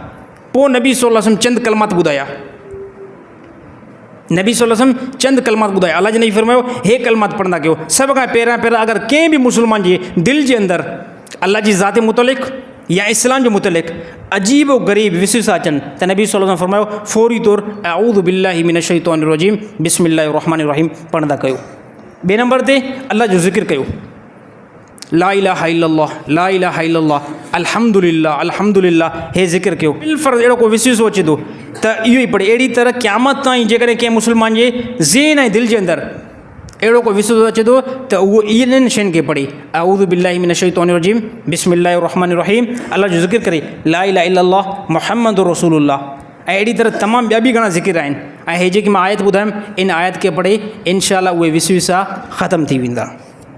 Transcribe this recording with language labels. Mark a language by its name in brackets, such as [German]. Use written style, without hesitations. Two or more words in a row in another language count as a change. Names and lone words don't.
[Sindhi] पोइ नबी [Arabic] صلى الله عليه وسلم [Sindhi] चंद कलमात ॿुधाया। नबी [Arabic] صلى الله عليه وسلم [Sindhi] चंद कलमात ॿुधाया। अल्लाह जे नबी फरमायो, हे कलमात पढ़ंदा कयो। सभ खां पहिरियां अगरि कंहिं बि मुस्लमान जे दिलि जे अंदरि अल्लाह जी ज़ात मुतलिक़ या इस्लाम जे मुतलिक़ अजीब व ग़रीब विसविसा अचनि त नबी [Arabic] صلى الله عليه وسلم [Sindhi] फरमायो, फौरी तौर [Arabic] أعوذ بالله من الشيطان الرجيم بسم الله الرحمن الرحيم [Sindhi] पढ़ंदा कयो। ॿिए नंबर ते अल्लाह जो ज़िक्र कयो, [Arabic] لا إله إلا الله، لا إله إلا الله، الحمد لله، الحمد لله, [Sindhi] हे ज़िक्र कयो। बिलफर्ज़ अहिड़ो को विसविसो अचे थो त इहो ई पढ़े। अहिड़ी तरह क़यामत ताईं जेकॾहिं कंहिं मुस्लमान जे ज़हन ऐं दिलि जे अंदरि अहिड़ो को विसविसो अचे थो त उहो इन्हनि शयुनि खे पढ़े, [Arabic] أعوذ بالله من الشيطان الرجيم بسم الله الرحمن الرحيم, [Sindhi] अल्लाह जो ज़िक्र करे, [Arabic] لا إله إلا الله محمد رسول الله. [Sindhi] ऐं अहिड़ी तरह तमामु ॿिया बि घणा ज़िक्र आहिनि। ऐं हे जेकी मां आयत ॿुधायमि, इन आयत खे पढ़े इंशाअल्लाह उहे विसविसा ख़तमु थी वेंदा।